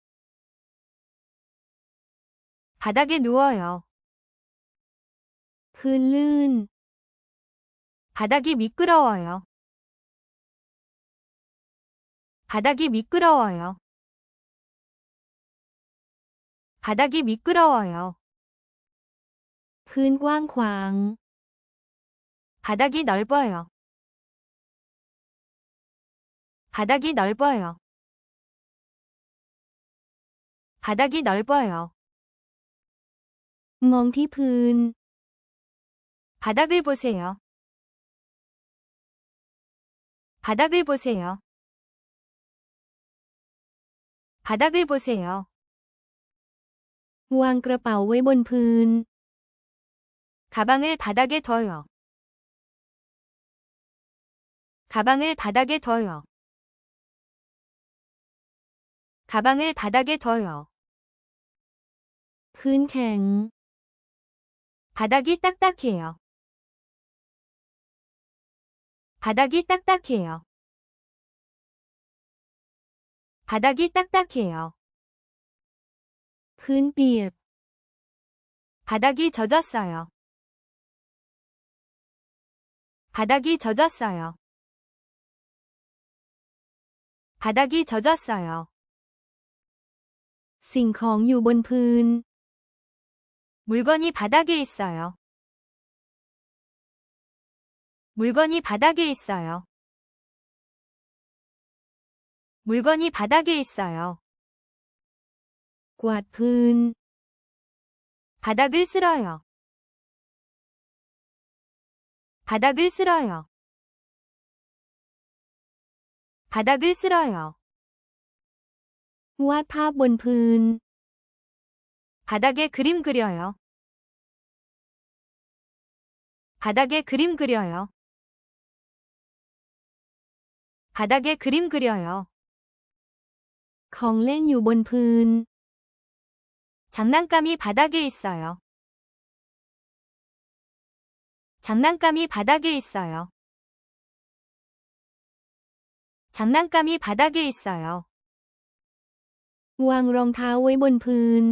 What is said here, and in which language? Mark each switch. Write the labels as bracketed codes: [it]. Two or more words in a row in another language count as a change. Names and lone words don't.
[ko] 바닥에 누워요. [th] พื้นลื่น [ko] 바닥이 미끄러워요. 바닥이 미끄러워요. 바닥이 미끄러워요. [th] พื้นกว้างขวาง [ko] 바닥이 넓어요. 바닥이 넓어요. 바닥이 넓어요. [th] มองที่พื้น [ko] 바닥을 보세요. 바닥을 보세요. 바닥을 보세요. [th] วางกระเป๋าไว้บนพื้น [ko] 가방을 바닥에 둬요. 가방을 바닥에 둬요. 가방을 바닥에 둬요. [th] พื้นแข็ง [ko] 바닥이 딱딱해요. 바닥이 딱딱해요. 바닥이 딱딱해요. [th] พื้นเปียก [ko] 바닥이 젖었어요. 바닥이 젖었어요. 바닥이 젖었어요. [th] สิ่งของอยู่บนพื้น [ko] 물건이 바닥에 있어요. 물건이 바닥에 있어요. 물건이 바닥에 있어요. [th] กวาดพื้น [ko] 바닥을 쓸어요. 바닥을 쓸어요. 바닥을 쓸어요. [th] วาดภาพบนพื้น [ko] 바닥에 그림 그려요. 바닥에 그림 그려요. 바닥에 그림 그려요. [th] ของเล่นอยู่บนพื้น [ko] 장난감이 바닥에 있어요. 장난감이 바닥에 있어요. 장난감이 바닥에 있어요. [th] วางรองเท้าไว้บนพื้น